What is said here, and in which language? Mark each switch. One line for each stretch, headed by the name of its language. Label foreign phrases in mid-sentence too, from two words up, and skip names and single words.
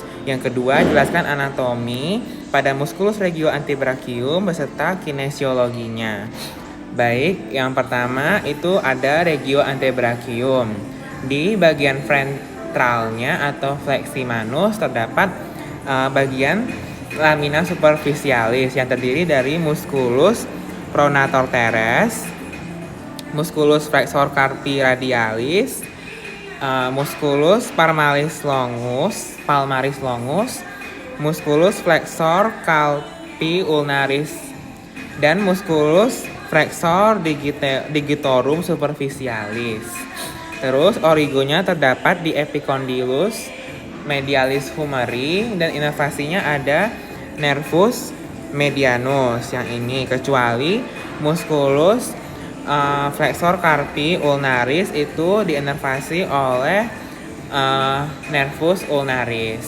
Indonesian: Yang kedua, jelaskan anatomi pada
Latin: muskulus regio antebrachium
Indonesian: beserta kinesiologinya. Baik, yang pertama itu ada
Latin: regio antebrachium.
Indonesian: Di bagian ventralnya atau fleksi manus terdapat bagian
Latin: lamina superficialis
Indonesian: yang terdiri dari
Latin: musculus pronator teres, musculus flexor carpi radialis, musculus palmaris longus, musculus flexor carpi ulnaris,
Indonesian: dan
Latin: musculus flexor digitorum superficialis.
Indonesian: Terus origonya terdapat di
Latin: epicondylus medialis humeri
Indonesian: dan inervasinya ada
Latin: nervus medianus
Indonesian: yang ini, kecuali
Latin: musculus flexor carpi ulnaris
Indonesian: itu diinervasi oleh
Latin: nervus ulnaris.